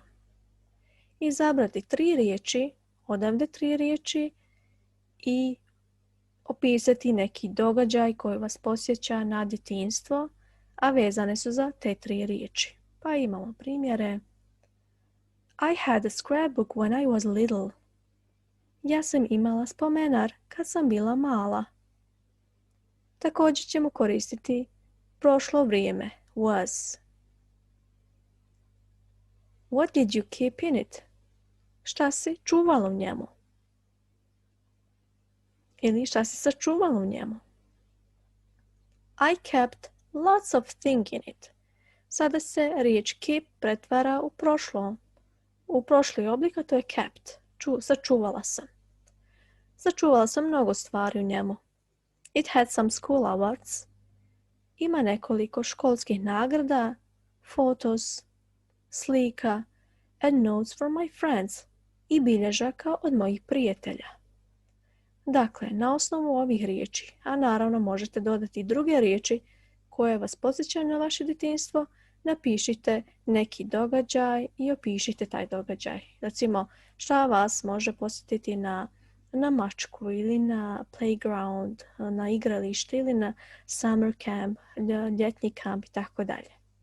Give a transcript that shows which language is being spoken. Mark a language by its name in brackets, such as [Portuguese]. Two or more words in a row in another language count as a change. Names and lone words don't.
[Bosnian] Izabrati 3 riječi, odavde 3 riječi i opisati neki događaj koji vas podsjeća na djetinjstvo, a vezane su za te 3 riječi. Pa imamo primjere. [English] I had a scrapbook when I was little. [Bosnian] Ja sam imala spomenar kad sam bila mala. Također ćemo koristiti prošlo vrijeme, was. [English] What did you keep in it? [Bosnian] Šta si čuvala u njemu? Ili šta si sačuvala u njemu? [English] I kept lots of things in it. [Bosnian] Sada se riječ keep pretvara u prošli oblik, a to je kept. Sačuvala sam. Sačuvala sam mnogo stvari u njemu. [English] It had some school awards. [Bosnian] Ima nekoliko školskih nagrada, photos, slika, [English] and notes from my friends [Bosnian] i bilježaka od mojih prijatelja. Dakle, na osnovu ovih riječi, a naravno možete dodati i druge riječi koje vas podsjećaju na vaše djetinjstvo, napišite neki događaj i opišite taj događaj. Recimo, šta vas može podsjetiti na mačku ili na playground, na igralište ili na [English] summer camp, [Bosnian] ljetni kamp i tako dalje.